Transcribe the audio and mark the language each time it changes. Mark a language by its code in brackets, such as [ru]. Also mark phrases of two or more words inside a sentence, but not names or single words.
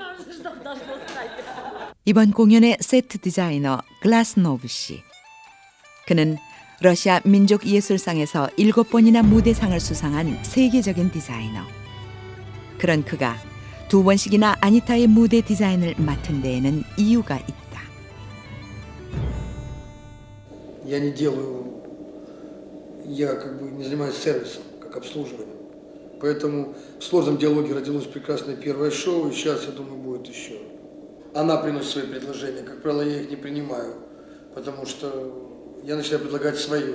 [ko] 이번 공연의 세트 디자이너 글라스노브 씨. 그는 러시아 민족예술상에서 7번이나 무대상을 수상한 세계적인 디자이너. 그런 그가 2번씩이나 아니타의 무대 디자인을 맡은 데에는 이유가 있다. [ru] Я не делаю, я как бы не занимаюсь сервисом, как обслуживанием. Поэтому в сложном диалоге родилось прекрасное первое шоу, и сейчас, я думаю, будет еще. Она приносит свои предложения, как правило, я их не принимаю, потому что я начинаю предлагать свое.